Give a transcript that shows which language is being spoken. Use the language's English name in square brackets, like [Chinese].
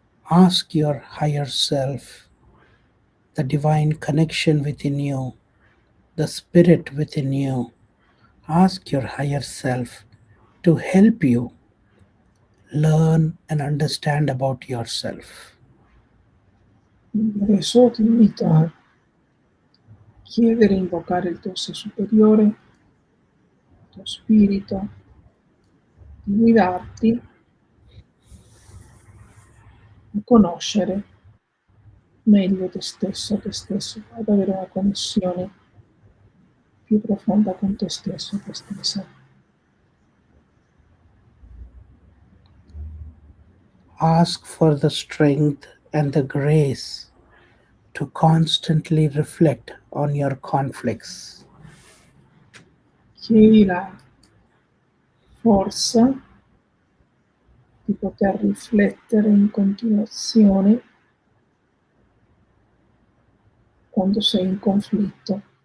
[English] Ask your higher self, the divine connection within you, the spirit within you. Ask your higher self to help you learn and understand about yourself. [Italian] Quindi adesso ti invito a chiedere e invocare il tuo sé superiore, il tuo spirito, di guidarti a conoscere meglio te stesso, ad avere una connessione più profonda con te stesso e te stessa. [English] Ask for the strength and the grace to constantly reflect on your conflicts. [Italian] Chiedi la forza di poter riflettere in continuazione quando sei in conflitto.